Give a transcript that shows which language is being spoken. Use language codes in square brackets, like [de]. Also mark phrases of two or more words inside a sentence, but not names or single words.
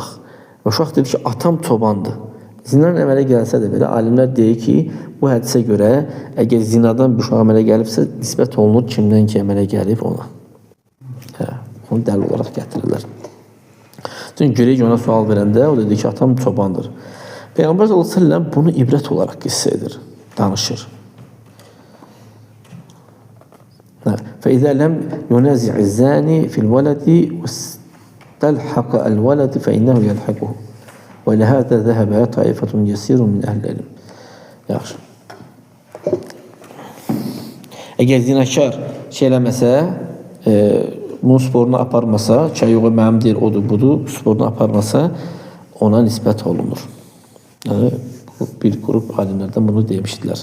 [az] Və uşaq dedi ki, atam çobandır. Zina əmələ gəlsə də belə alimlər deyir ki, bu hədisə görə əgər zinadan bir uşaq əmələ gəlibsə, nisbət olunur kimdən ki əmələ gəlib ona. Onu dəlil olaraq gətirirlər. Çünki görək ona sual verəndə o dedi ki, atam çobandır. Peyğəmbər s.ə.v bunu ibrət olaraq qissə edir, danışır. [ar] فإذا لم ينازع الزاني في الولد واستلحق الولد فإنه يلحقه ولهذا ذهب طائفة يسير من أهل العلم. [az] Yaxşı. Əgər zinakar şey eləməsə, bunun sporunu aparmasa, çayığı mənim deyir, odur, budur, sporunu aparmasa ona nisbət olunur. Yəni, bir qrup alimlərdən bunu demişdilər.